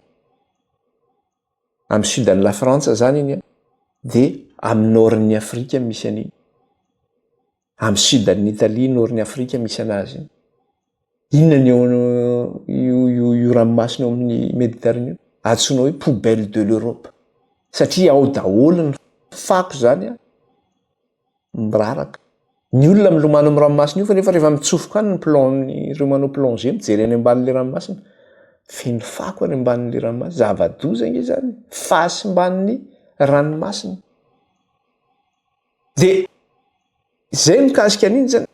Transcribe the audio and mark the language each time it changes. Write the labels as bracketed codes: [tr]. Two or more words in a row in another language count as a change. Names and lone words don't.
[mg] Amin'ny sudan'ny la Frantsa zany iny, dia amin'ny nord-ny Afrika misy an'iny. Amin'ny sudan'ny Italie, nord-ny Afrika misy anazy. Inona io ranomasina ao amin'ny Méditerranée? Antsoina hoe [fr] poubelle de l'Europe. [mg] Satria ao daholo ny fako zany miraraka. Ny olona milomano amin'ny ranomasina io fa nefa rehefa mitsofoka any ireo manao plongée mijery any ambanin'ilay ranomasina, feno fako any ambanin'ilay ranomasina. Zava-doza nge zany. Fahasimban'ny ranomasina. Dia izay mikasika an'iny zany.